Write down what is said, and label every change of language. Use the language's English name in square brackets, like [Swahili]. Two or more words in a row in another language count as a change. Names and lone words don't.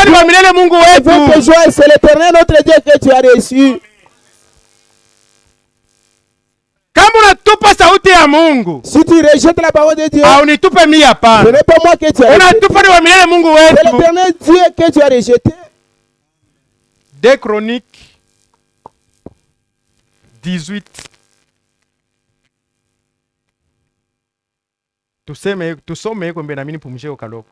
[French] Dieu, [Swahili] kwa milele Mungu [French] avec [Swahili] wetu. [French] joie, c'est l'Éternel notre Dieu que tu as reçu. [Swahili] Kama unatupa sauti ya Mungu, [French] Si tu rejettes la parole de Dieu, [Swahili] au nitupe mimi [French] ce [Swahili] hapana. [French] n'est pas moi que tu as rejeté. [Swahili] Unatupa ni wa milele Mungu [French] C'est [Swahili] wetu. [French] l'éternel Dieu que tu as rejeté. 2 Chroniques 18. [Swahili] Tusome iko mbele na mimi pumzike kaloko.